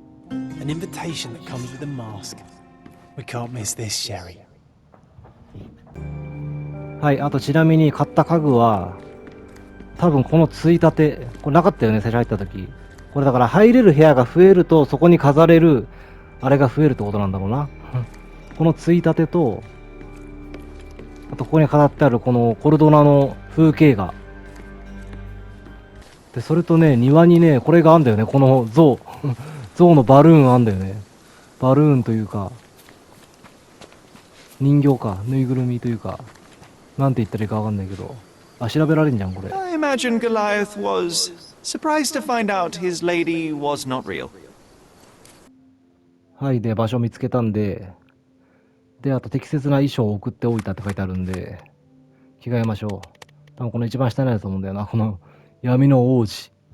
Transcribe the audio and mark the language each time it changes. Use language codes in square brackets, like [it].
[en] An invitation that comes with a mask. We can't miss this, Sherry. [ja] はい、あとちなみに買った家具は、多分このついたて、これなかったよね、最初入った時。これだから入れる部屋が増えると、そこに飾れる、あれが増えるってことなんだろうな。このついたてと、あとここに飾ってあるこのコルドナの風景画。で、それとね、庭にね、これがあんだよね、この象。象のバルーンあんだよね。バルーンというか、人形か、ぬいぐるみというか、なんて言ったらいいかわかんないけど。あ、調べられんじゃん、これ。 [en] I imagine Goliath was surprised to find out his lady was not real. [ja] はい、で、場所見つけたんで、で、あと適切な衣装を送っておいたって書いてあるんで、着替えましょう。多分この一番下のやつと思うんだよな、この闇の王子。